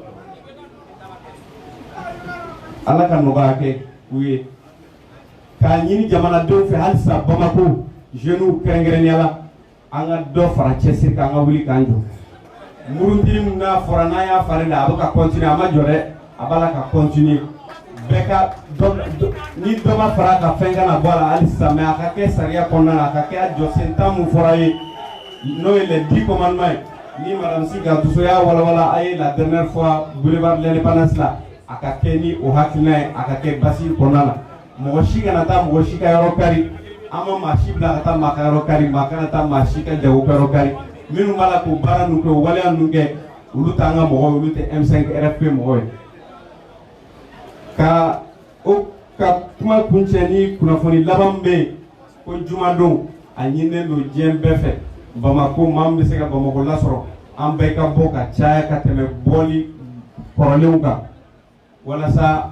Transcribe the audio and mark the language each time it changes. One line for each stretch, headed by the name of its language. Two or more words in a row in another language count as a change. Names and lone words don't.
Bambara: Ala ka nɔgɔya kɛ u ye k'a ɲini jamanadenw fɛ halisa Bamako jeunes kɛrɛnkɛrɛnnenya la an ka dɔ fara cɛsiri kan an ka wuli k'an jɔ murutili min n'a fɔra n'an y'a fari la a bɛ ka continuer a ma jɔ dɛ a b'a la ka continuer bɛɛ ka ni dɔ ma fara a ka fɛn kana bɔ a la hali sisan mais a ka kɛ sariya kɔnɔna na a ka kɛ a jɔsen 10 mun fɔra ye n'o ye
French: les 10 commandements
Bambara: ye ni madame Sikaso y'a walawala a ye
French: la dernière fois boulevard de l'indépendance
Bambara: la a ka kɛ ni o hakilina ye a ka kɛ basi kɔnɔna na mɔgɔ si kana taa mɔgɔ si ka yɔrɔ kari an ma maa si bila ka taa maa ka yɔrɔ kari maa kana taa maa si ka jago kɛ yɔrɔ kari minnu b'a la k'o baara ninnu kɛ o waleya ninnu kɛ olu t'an ka mɔgɔw olu tɛ M5 RFP mɔgɔw ye ka kuma kuncɛ ni kunnafoni laban bɛ yen ko jumadon a ɲinilen don diɲɛ bɛɛ fɛ Bamako maa min bɛ se ka Bamako lasɔrɔ an bɛɛ ka bɔ ka caya ka tɛmɛ bɔli kɔrɔlenw kan walasa